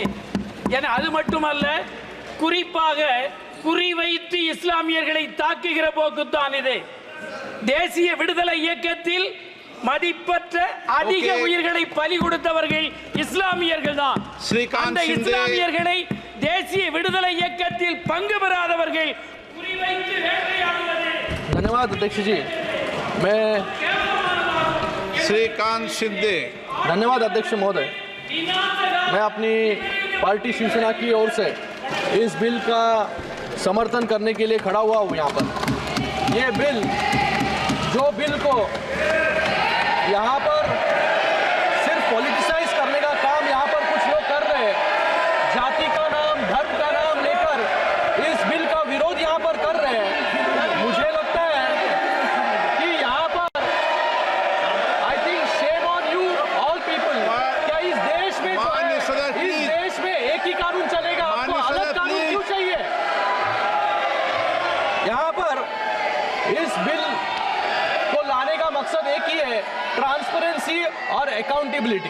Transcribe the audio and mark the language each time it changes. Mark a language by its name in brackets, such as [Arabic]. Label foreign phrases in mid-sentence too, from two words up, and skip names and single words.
[Tamil] என அது மட்டுமல்ல, குறிப்பாக குறிவைத்து இஸ்லாமியர்களை தாக்குகிற போக்குத்தான் இது. தேசிய விடுதலை இயக்கத்தில் மதிப்பற்ற அதிக உயிர்களை பலி கொடுத்தவர்கள் இஸ்லாமியர்கள் தான். அந்த இஸ்லாமியர்களை தேசிய விடுதலை இயக்கத்தில் பங்கு பெறாதவர்கள் குறிவைத்து வேட்டையாடுவது. [Hindi] धन्यवाद अध्यक्ष जी. श्रीकांत शिंदे. धन्यवाद अध्यक्ष महोदय. मैं अपनी पार्टी शिवसेना की ओर से इस बिल का समर्थन करने के लिए खड़ा हुआ हूँ यहाँ पर. ये बिल, जो बिल को यहाँ पर सिर्फ पॉलिटिसाइज करने का काम यहाँ पर कुछ लोग कर रहे हैं, जाति का नाम, धर्म का नाम लेकर इस बिल का विरोध यहाँ पर कर रहे हैं. मुझे लगता है कि यहाँ पर [English] I think shame on you all people. [Hindi] क्या इस देश में इस देश में एक ही कानून चलेगा? आपको अलग कानून क्यों चाहिए? यहाँ पर इस बिल को लाने का मकसद एक ही है, ट्रांसपेरेंसी और अकाउंटेबिलिटी.